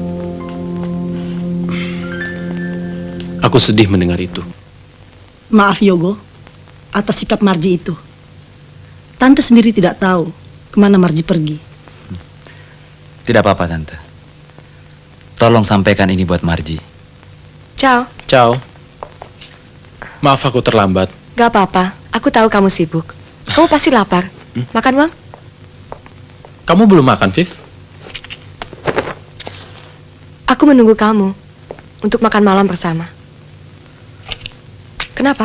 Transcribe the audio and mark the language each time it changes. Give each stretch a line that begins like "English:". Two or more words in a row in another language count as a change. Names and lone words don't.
Indonesian: Aku sedih mendengar itu. Maaf Yogo, atas sikap Marji itu. Tante sendiri tidak tahu kemana Marji pergi. Tidak apa-apa, Tante. Tolong sampaikan ini buat Marji. Ciao. Ciao. Maaf aku terlambat. Gak apa-apa, aku tahu kamu sibuk. Kamu pasti lapar. Makan, Wang? Kamu belum makan, Viv? Aku menunggu kamu untuk makan malam bersama. Kenapa?